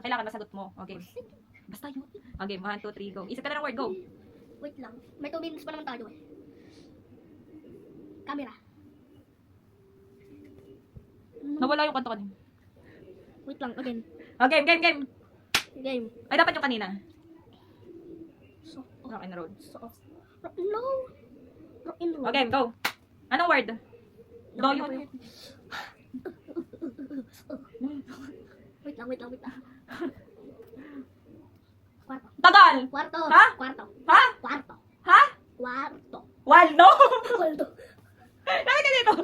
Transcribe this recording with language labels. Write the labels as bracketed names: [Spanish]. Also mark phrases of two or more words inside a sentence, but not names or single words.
[Filipino] Kailangan masagot mo. Okay. Basta yun. Okay, 1, 2, 3, go. Isip ka na ng word, go. Wait lang. May 2 minutes pa naman tayo eh. Camera. Nawala yung kanta kanina. Wait lang, again. [English] Okay, game. [Filipino] Game. Ay, dapat yung kanina. So, [English] Rock and roll. so, no. Rock and roll. Okay, go. [Filipino] Anong word? Go yun. Wait lang. Kwarto. Tagal! Kwarto. Ha? Kwarto. Ha? Kwarto. Ha? Kwarto. Waldo? Kwarto. Bakit ka dito?